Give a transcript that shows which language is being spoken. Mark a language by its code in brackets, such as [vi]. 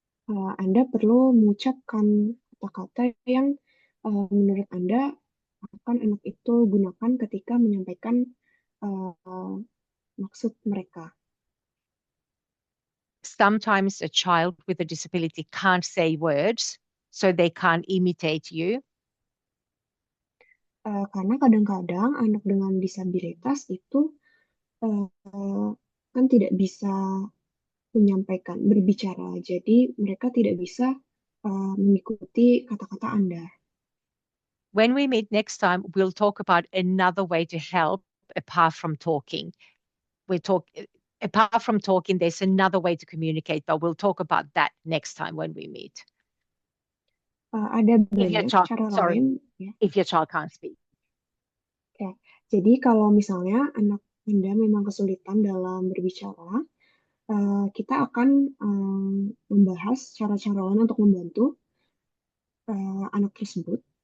[id] Anda perlu mengucapkan kata-kata yang menurut Anda akan anak itu gunakan ketika menyampaikan maksud mereka. [en] Sometimes a child with a disability can't say words, so they can't imitate you. [id] Karena kadang-kadang anak dengan disabilitas itu kan tidak bisa menyampaikan, berbicara. Jadi mereka tidak bisa mengikuti kata-kata Anda. [en] When we meet next time, we'll talk about another way to help apart from talking. Apart from talking, there's another way to communicate, but we'll talk about that next time when we meet. [id] Ada banyak cara lain. Ya. [en] If your child can't speak. [id] Ya. Jadi kalau misalnya anak Anda memang kesulitan dalam berbicara, kita akan membahas cara-cara lain untuk membantu anak tersebut.